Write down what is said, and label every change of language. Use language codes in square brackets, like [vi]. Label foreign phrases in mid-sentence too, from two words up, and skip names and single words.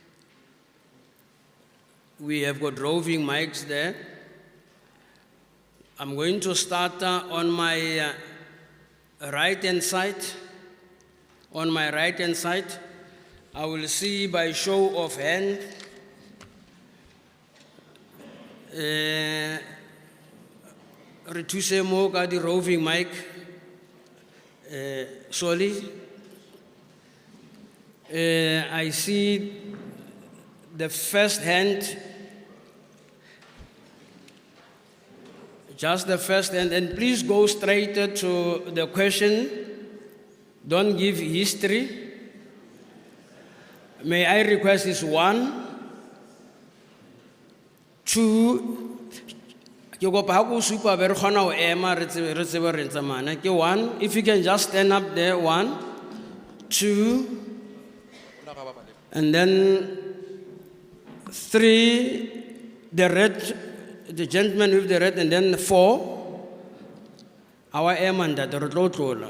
[en] We have got roving mics there. I'm going to start on my right-hand side. On my right-hand side, I will see by show of hand. [st] Re thuse mo ka di roving mic. [en] Sorry. I see the first hand. Just the first hand, and please go straight to the question. Don't give history. May I request this 1, 2. [st] Ke kopa ha go supa be re kgona ho ema re tsebe re tsamana. Ke 1, [en] if you can just stand up there. 1, 2, and then 3. The red. The gentleman with the red, and then 4. Our airman that the road.